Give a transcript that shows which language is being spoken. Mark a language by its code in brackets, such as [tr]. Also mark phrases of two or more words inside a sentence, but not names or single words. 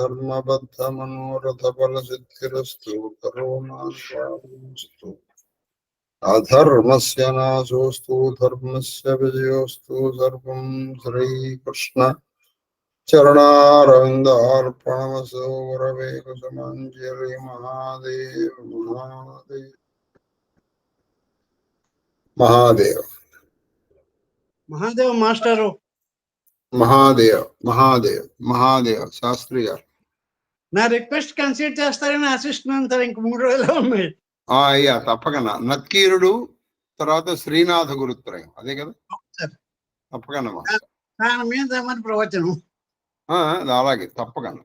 [sa] धर्मबद्धमनोरथफलसिद्धिरस्तु करोनास्तु अधर्मस्य नाशोऽस्तु धर्मस्य विजयोऽस्तु सर्वं श्रीकृष्ण चरणारविन्दार्पणमस्तु गुरवे कुसुमाञ्जलि महादेव महादेव महादेव [te] మహాదేవ్ మాస్టరు महादेव महादेव महादेव शास्त्री గారు నా [en] request consider [te] చేస్తారని ఆశిస్తున్నాను సార్. ఇంక 3 రోజులు ఉన్నాయి. అయ్యా తప్పకుండా నక్కీరుడు తర్వాత శ్రీనాథ గురుత్రయం అదే కదా సార్ తప్పకుండా దాని మీద ఏమని ప్రవచనం అలాగే తప్పకుండా